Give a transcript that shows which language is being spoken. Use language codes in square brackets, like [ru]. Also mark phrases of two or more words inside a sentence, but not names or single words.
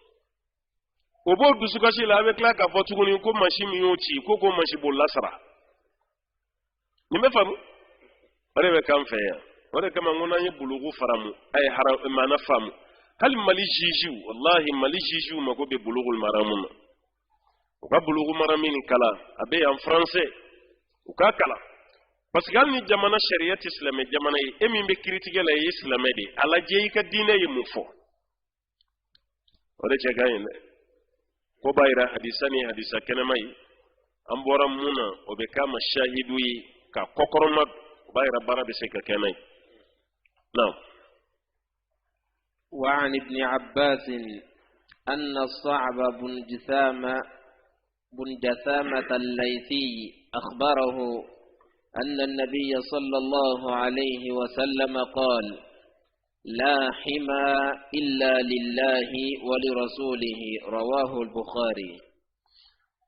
[bm] o b'o dusukasi la a bɛ tila k'a fɔ tuguni ko mansin min y'o ci ko mansin b'o lasara nin bɛ faamu o de bɛ k'an fɛ yan o de kama n ko n'an ye bulugu faramu a ye maana faamu hali Mali juges wallahi Mali juges mago bɛ bulugul maramu na u ka bulugu marami nin kalan a bɛ yan français u k'a kalan [fr] parce que [bm] hali ni jamana sariya tɛ silamɛ jamana ye e min bɛ kiiritigɛ la i ye silamɛ de a lajɛ i ka diinɛ ye mun fɔ o de cɛ ka ɲi dɛ ko b'a yira hadisa ni hadisa kɛnɛma ye an bɔra mun na o bɛ k'a ma shahidu ye ka kɔkɔrɔma o b'a yira baara bɛ se ka kɛ n'a ye نعم. [ar] وعن ابن عباس أن الصعب بن جثامة الليثي أخبره أن النبي صلى الله عليه وسلم قال لا حمى إلا لله ولرسوله رواه البخاري.